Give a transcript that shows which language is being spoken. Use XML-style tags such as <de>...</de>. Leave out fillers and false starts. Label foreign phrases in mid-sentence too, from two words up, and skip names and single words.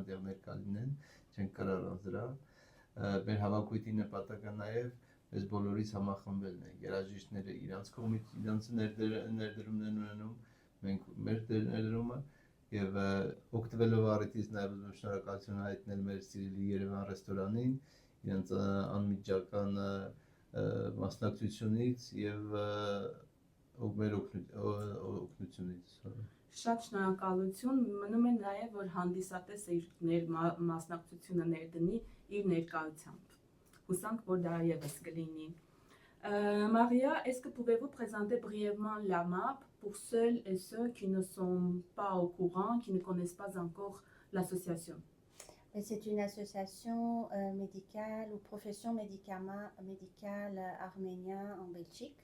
<hy>այնտեղ ներկա լինեն, չեն կարող առանց դրա։ Մեր հավաքույթի նպատակը նաեւ այս բոլորից համախմբելն է, երաժիշտները իրանց կողմից իրանց ներդրումներն ունենում, մենք մեր ներդրումը եւ օգտվելով առիթից նաեւ ուզում եմ շնորհակալություն հայտնել մեր սիրելի Երևան ռեստորանին, իրենց անմիջական մասնակցությունից եւ մեր օգնությունից։ Շատ շնորհակալություն, մնում է նաեւ որ հանդիսատեսը իր մասնակցությունը ներդնի իր ներկայությամբ։ Հուսանք, որ դա եւս կլինի։</hy> <fr>Maria, est-ce que pouvez-vous présenter brièvement la MAP pour celles et ceux qui ne sont pas au courant, qui ne connaissent pas encore l'association? C'est une association médicale ou profession médicale arménien en Belgique.</fr>